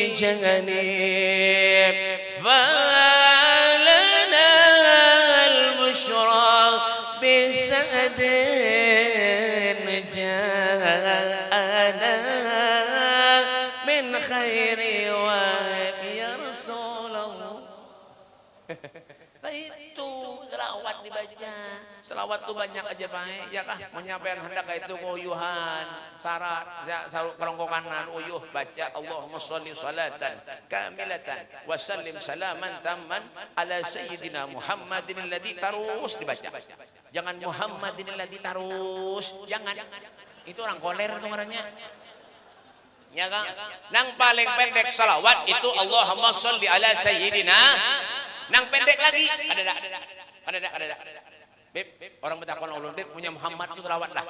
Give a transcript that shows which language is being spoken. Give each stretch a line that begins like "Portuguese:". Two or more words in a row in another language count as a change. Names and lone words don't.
Arabic: جانب فلنا البشرى بسعد جاءنا من خير يا رسول الله.
Banjar: Itu selawat dibaca. Selawat tuh banyak aja baik, ya kah? Menyampaikan hendak itu koyuhan, syarat, kerongkongan uyuh baca
Arabic: اللهم صل صلاة كاملة وسلم سلاما تاما على سيدنا محمد الذي
Banjar: terus dibaca. Jangan
Arabic: محمد الذي
Banjar: terus, jangan. Itu orang koler tuh orangnya. Ya kan? Nang paling pendek salawat itu
Arabic: اللهم صل على سيدنا.
Banjar: Nang pendek lagi ada. Beb, orang betakon ulun beb punya Muhammad itu salawat lah.